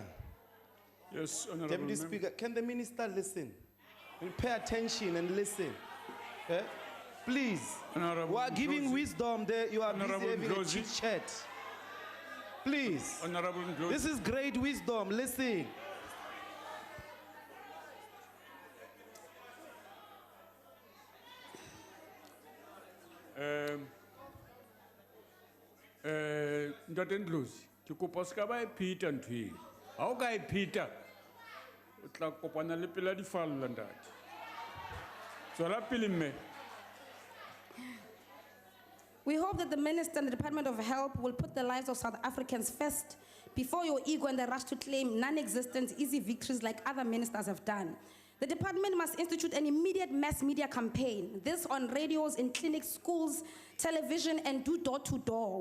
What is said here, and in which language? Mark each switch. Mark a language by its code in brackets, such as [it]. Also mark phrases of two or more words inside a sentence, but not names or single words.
[en] Yes, Honorable Deputy Member. Speaker, can the minister listen? Pay attention and listen. Eh? Please. Honorable We are giving Ndlozi. wisdom there. You are busy Honorable having a Ndlozi. chit chat. Please. Honorable Ndlozi. This is great wisdom. Listen. [st] Ntate Ndlozi, ke kopa o ska ba e pheta ntho e. Ha o ka e pheta, o tla kopana le pela di falla ntate. Tswela pele mme. [en] We hope that the minister and the Department of Health will put the lives of South Africans first before your ego and the rush to claim non-existent easy victories like other ministers have done. The department must institute an immediate mass media campaign, this on radios, in clinics, schools, television, and do door-to-door.